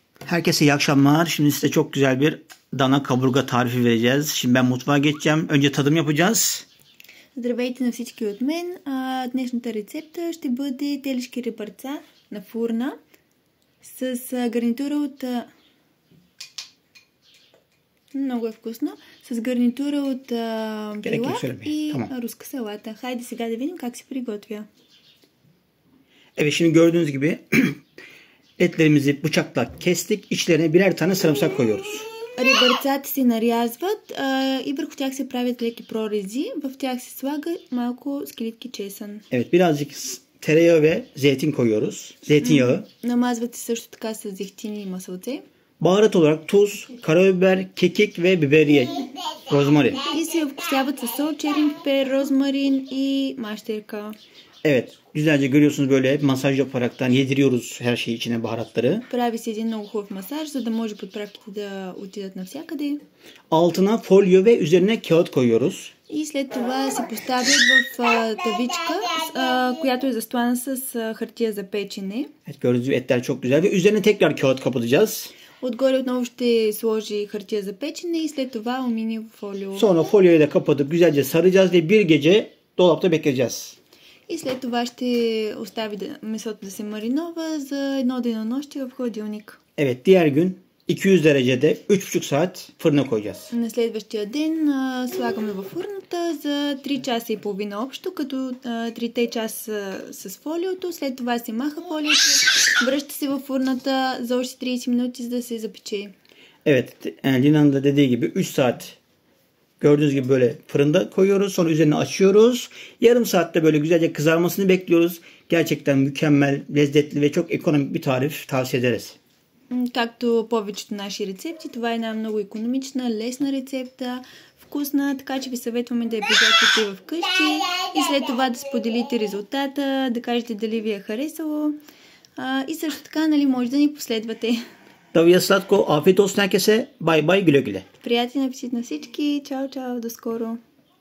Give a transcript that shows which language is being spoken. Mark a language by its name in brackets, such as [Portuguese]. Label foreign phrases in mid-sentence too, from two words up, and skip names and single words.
[Turkish] Herkese iyi akşamlar. Şimdi size çok güzel bir dana kaburga tarifi vereceğiz. Şimdi ben mutfağa geçeceğim. Önce tadım yapacağız. [Bulgarian] Здравейте на всички от мен. Днешната рецепта ще бъде телешки ребърца на фурна с гарнитура от... Много е вкусно. С гарнитура от пилав и руска салата. Хайде сега да видим как се приготвя. [Turkish] Evet, şimdi gördüğünüz gibi etlerimizi bıçakla kestik. İçlerine birer tane sarımsak koyuyoruz. [Bulgarian] Ребърцата се нарязват и върху тях се правят леки прорези. В тях се слага малко скелетки чесън. [Turkish] Evet, birazcık tereyağı ve zeytin koyuyoruz. Zeytinyağı. [Bulgarian] Намазват се също така с зехтини и масълце. [Turkish] Baharat olarak tuz, karabiber, kekik ve biberiye, rozmarin. [Bulgarian] И се вкусяват със сол, черен пипер, розмарин и мащерка. [Turkish] Evet, güzelce görüyorsunuz, böyle masaj yaparaktan yediriyoruz her şeyi içine, baharatları. [Bulgarian] Прави се един много хубав масаж, за да може подправките да отидат навсякъде. [Turkish] Altına folyo ve üzerine kağıt koyuyoruz. [Bulgarian] И след това се поставят в тавичка, която е застлана с хартия за печене. [Turkish] Evet, gördüğünüz gibi etler çok güzel ve üzerine tekrar kağıt kapatacağız. [Bulgarian] Отгоре отново ще сложи хартия за печене и след това алуминиево фолио. [Turkish] Sonra folyoyu da kapatıp güzelce saracağız ve bir gece dolapta bekleyeceğiz. [Bulgarian] И след това ще остави месото да се маринова за едно денонощие в хладилник. [Turkish] Evet, diğer gün 200 derecede 3,5 saat fırına koyacağız. [Bulgarian] На следващия ден слагаме във фурната за 3 часа и половина общо, като 3 часа с фолиото. След това се маха фолиото, връща се във фурната за още 30 минути, за да се запече. [Turkish] Evet, Lina'nın da dediği gibi 3 saat gördüğünüz gibi böyle fırında koyuyoruz. Sonra üzerine açıyoruz. Yarım saatte böyle güzelce kızarmasını bekliyoruz. Gerçekten mükemmel, lezzetli ve çok ekonomik bir tarif, tavsiye ederiz. [Bulgarian] Както повечето наши рецепти, това е една много икономична, лесна рецепта, вкусна, така че ви съветваме да я приготвите вкъщи и след това да споделите резултата, да кажете дали ви е харесало и също така, нали, може да ни последвате. Да ви е сладко, [Turkish] afiyet olsun herkese. Bay bay, güle güle. [Bulgarian] Приятен апетит на всички. Чао, чао, до скоро.